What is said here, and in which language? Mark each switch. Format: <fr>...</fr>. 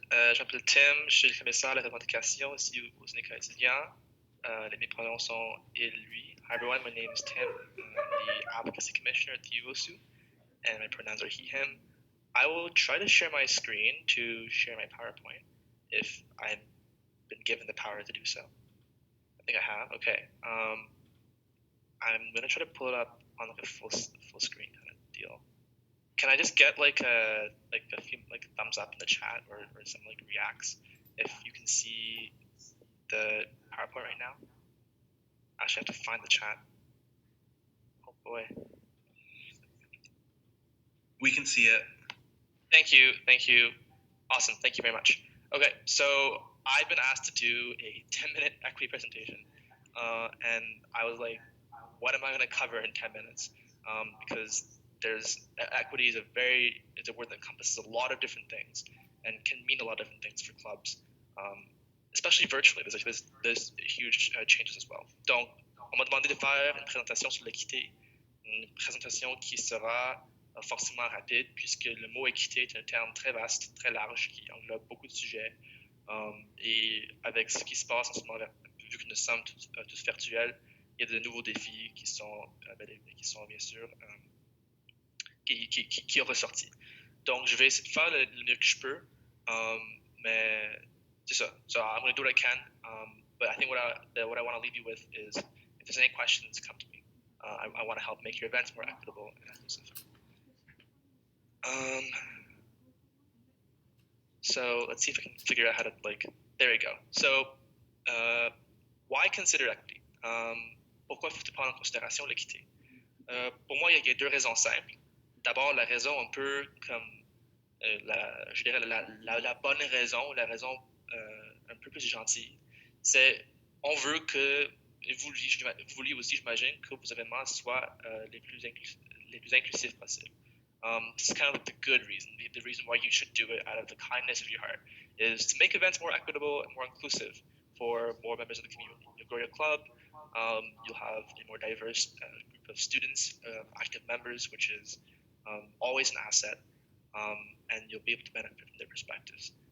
<fr>Je m'appelle Tim, je suis le commissaire de la Planification ici au syndicat étudiant. Mes pronoms sont il, lui.</fr> <en>Hi everyone, my name is Tim. I'm the Advocacy Commissioner at the UOSU, and my pronouns are he, him. I will try to share my screen to share my PowerPoint if I've been given the power to do so. I think I have. Okay. I'm gonna try to pull it up on like a full screen kind of deal. Can I just get like a few thumbs up in the chat or some like reacts if you can see the PowerPoint right now? Actually, I have to find the chat. Oh boy. We can see it. Thank you. Awesome. Thank you very much. Okay, so I've been asked to do a 10-minute equity presentation, and I was like, what am I going to cover in 10 minutes? Because equity is a word that encompasses a lot of different things and can mean a lot of different things for clubs, especially virtually. There's huge changes as well.</en> <fr>Donc, on m'a demandé de faire une présentation sur l'équité, une présentation qui sera forcément rapide puisque le mot équité est un terme très vaste, très large qui englobe beaucoup de sujets. Et avec ce qui se passe en ce moment, vu que nous sommes tous virtuels, il y a de nouveaux défis qui sont bien sûr qui ont ressorti. Donc, je vais essayer de faire le mieux que je peux, mais c'est ça.</fr> <en>So I'm going to do what I can, but I think what I want to leave you with is, if there's any questions, come to me. I want to help make your events more equitable and inclusive. So let's see if I can figure out how to there we go. So why consider equity?</en> <fr>Pourquoi faut-il prendre en considération l'équité? Pour moi, il y a 2 raisons simples. D'abord, la raison un peu comme, je dirais la bonne raison, la raison un peu plus gentille, c'est on veut que vous vouliez aussi, j'imagine, que vos événements soient les plus inclusifs possibles.</fr> <en>This is kind of the good reason, the reason why you should do it out of the kindness of your heart, is to make events more equitable and more inclusive for more members of the community. You'll grow your club, you'll have a more diverse group of students, active members, which is always an asset, and you'll be able to benefit from their perspectives.</en>